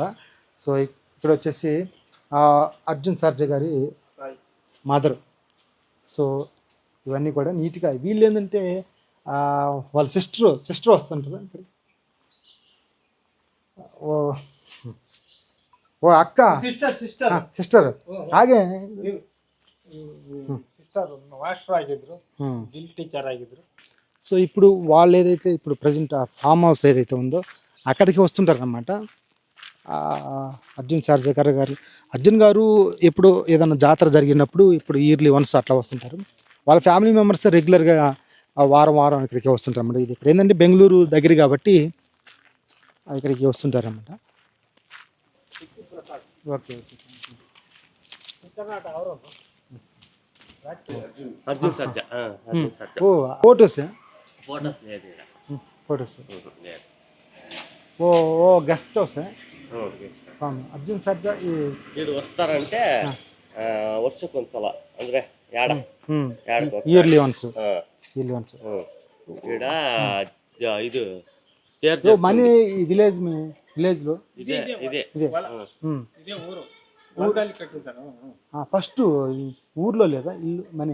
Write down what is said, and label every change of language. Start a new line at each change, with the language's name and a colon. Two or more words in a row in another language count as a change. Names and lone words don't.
Telugu: సో ఇక్కడ వచ్చేసి అర్జున్ సర్జా గారి మదర్. సో ఇవన్నీ కూడా నీట్గా వీళ్ళు ఏంటంటే వాళ్ళ సిస్టర్ వస్తుంటుందా ఇక్కడ? ఓ అక్క సిస్టర్
Kannada: ಹಾಗೆ ಮಾಸ್ಟರ್ ಆಗಿದ್ರು, ಗಿಲ್ టీచర్ ಆಗಿದ್ರು.
Telugu: సో ఇప్పుడు వాళ్ళు ఏదైతే ఇప్పుడు ప్రజెంట్ ఆ
English: farm house
Telugu: ఏదైతే ఉందో అక్కడికి వస్తుంటారు అన్నమాట. అర్జున్ సర్జా గారు అర్జున్ గారు ఎప్పుడు ఏదైనా జాతర జరిగినప్పుడు ఇప్పుడు
English: yearly once
Telugu: అట్లా వస్తుంటారు. వాళ్ళ
English: family members
Telugu: రెగ్యులర్గా వారం ఇక్కడికి వస్తుంటారు అన్నమాట. ఇది ఇక్కడ ఏంటంటే బెంగళూరు దగ్గర కాబట్టి ఇక్కడికి వస్తుంటారన్నమాట. ఓకే అర్జున్ సర్జా.
English: photos guest house అర్జున్ సర్జా
Telugu: వీడు వస్తారంటే
Kannada: ವರ್ಷಕ್ಕೊಂದ್ಸಲ ಅಂದ್ರೆ
English: yearly once
Telugu: ఈడ ఇది మన విలేజ్లో ఫస్ట్ ఊర్లో లేదా ఇల్లు మనీ?